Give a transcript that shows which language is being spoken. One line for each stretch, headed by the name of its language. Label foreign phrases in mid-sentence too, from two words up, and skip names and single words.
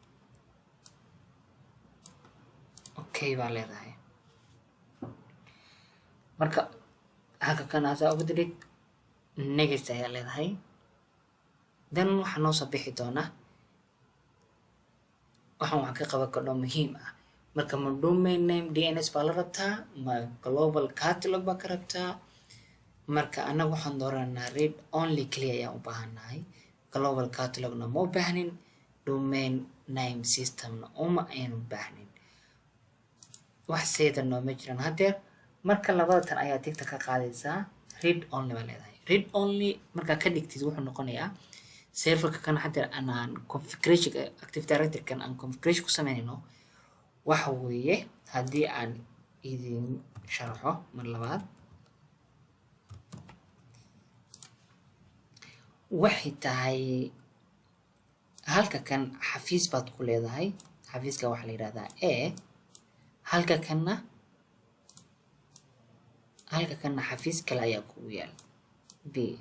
Somali: okay baa leedahay marka halka kan asaa ugu dirid next ayaa leedahay. then waxaa noo soo bixi doona waxaan ka qaban karno muhiim ah. marka ma
English: domain name DNS
Somali: baa la rabtaa, ma
English: global catalog
Somali: baa ka rabtaa. marka anagu waxaan dooranaa
English: read only
Somali: kaliya ayaan u baahanahay,
English: global catalogna
Somali: ma u baahnin,
English: domain name systemna
Somali: uma aynu baahnin. wax seeda nooma jiraan hadeer. marka labada tan ayaa tigta ka qaadaysaa,
English: read only
Somali: baa leedahay.
English: read only
Somali: markaa ka dhigtid wuxuu noqonayaa serverka kan hadeer anaan
English: configuration active directory
Somali: kan aan configuration ku sameynayno. waxa weeye haddii aan idin sharxo mar labaad, waxay tahay halka kan xafiis baad ku leedahay, xafiiska waxaa la yidhahdaa a, halka kanna xafiis kale ayaa kugu yaal b.